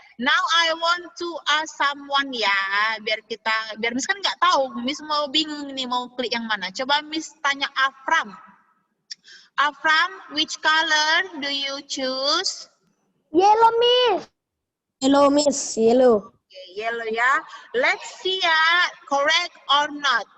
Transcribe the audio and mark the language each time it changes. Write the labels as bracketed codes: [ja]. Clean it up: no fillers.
[en] Now I want to ask someone ya. [id] Biar Miss kan nggak tahu. Miss mau bingung nih mau klik yang mana. Coba Miss tanya Afram. [en] Afram, which color do you choose? Yellow, Miss. Yellow. Okay, yellow ya. Let's see ya, correct or not.